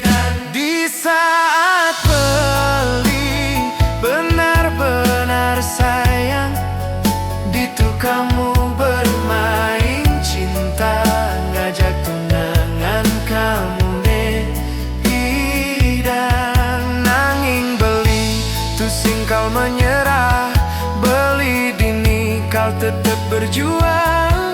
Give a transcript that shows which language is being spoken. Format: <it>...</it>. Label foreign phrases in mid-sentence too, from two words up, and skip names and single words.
<id>Dan di saat beli benar-benar sayang, itu kamu bermain cinta, ngajak tunangan kamu nepi. Dan</id> <ban>nanging beli tusing</ban> <id>kau menyerah,</id> <ban>beli dini</ban> <id>kau tetap berjuang.</id>